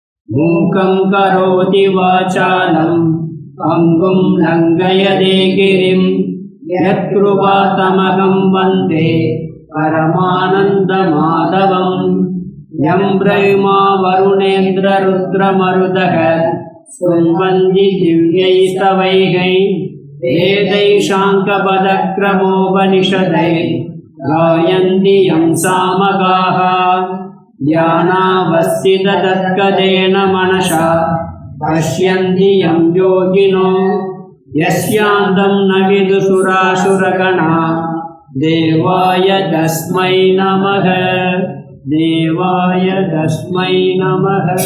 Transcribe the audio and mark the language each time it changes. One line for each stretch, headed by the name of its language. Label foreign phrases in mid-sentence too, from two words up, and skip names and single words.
Sanskrit: मूकं करोति वाचालं पङ्गुं लङ्घयते गिरिं यत्कृपातमहं वन्दे परमानन्द माधवम्. यं ब्रह्मा वरुणेन्द्र रुद्रमरुतः स्तुन्वन्ति दिव्यैःस्तवैः वेदैः साङ्गपदक्रमोपनिषदैः गायन्ति यं सामगाः ध्यानावस्थिततत्कदेन मनसा पश्यन्ति यं योगिनो यस्यान्तं न विदुषुरासुरगणा देवाय तस्मै नमः देवाय तस्मै नमः.